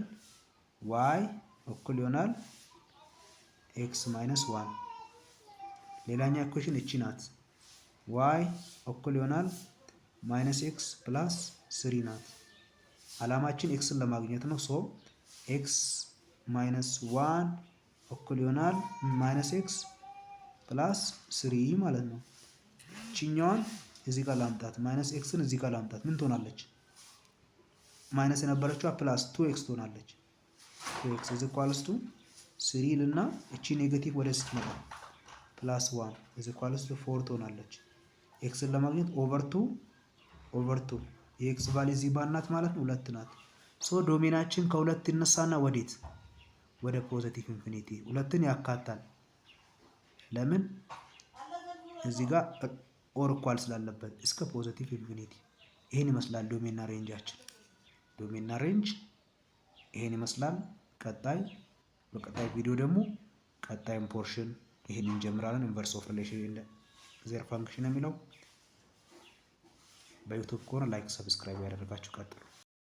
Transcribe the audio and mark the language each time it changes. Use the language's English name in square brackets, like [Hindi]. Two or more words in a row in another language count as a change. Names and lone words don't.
[Amharic] y እኩል ይሆናል [English] x minus 1። [Amharic] ሌላኛው ኢኩዌሽን እቺ ናት y እኩል ይሆናል [English] minus x plus 3 [Amharic] ናት። አላማችን ኤክስን ለማግኘት ነው። ሶ [English] x minus 1 [Amharic] እኩል ይሆናል [English] minus x plus 3 [Amharic] ማለት ነው። እቺኛዋን እዚህ ጋር ላምጣት፣ ማይነስ ኤክስን እዚህ ጋር ላምጣት። ምን ትሆናለች? ማይነስ የነበረችው ፕላስ 2x ትሆናለች። [English] 2x is equals to 3 [Amharic] ልና እቺ ኔጌቲቭ ወደ ስትመጣ [English] plus 1 is equals to 4 [Amharic] ትሆናለች። ኤክስን ለማግኘት ኦቨር 2 የኤክስ ቫልዩ እዚህ ባል ናት ማለት ነው 2 ናት። ሶ ዶሜናችን ከሁለት ይነሳና ወዴት? ወደ [English] positive infinity። [Amharic] ሁለትን ያካታል። ለምን? እዚህ ጋር [English] or equal [Amharic] ስላለበት እስከ [English] positive infinity። [Amharic] ይሄን ይመስላል ዶሜንና ሬንጃችን። ዶሜንና ሬንጅ ይሄን ይመስላል። በቀጣይ ቪዲዮ ደግሞ ቀጣይም ፖርሽን ይሄን እንጀምራለን። [English] inverse of relation their function [Amharic] የሚለው በዩቲዩብ ከሆነ [English] like subscribe [Amharic] ያደረጋችሁ ቀጥሉ።